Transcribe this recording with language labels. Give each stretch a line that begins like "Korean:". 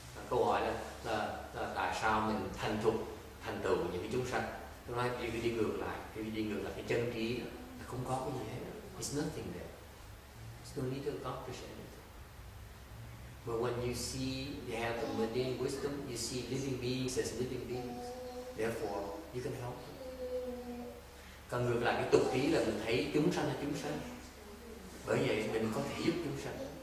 Vietnamese: Câu hỏi là tại sao mình thành tựu những cái chúng sanh? Tôi nói đi ngược lại cái chân trí đó, là không có cái gì hết.
English: It's nothing there. There's no need to accomplish anything. But when you see, you have the mundane wisdom, you see living beings as living beings. Therefore, you can help them.
Vietnamese: Còn ngược lại cái tục trí là mình thấy chúng sanh là chúng sanh. Bởi vậy mình có thể giúp chúng sanh.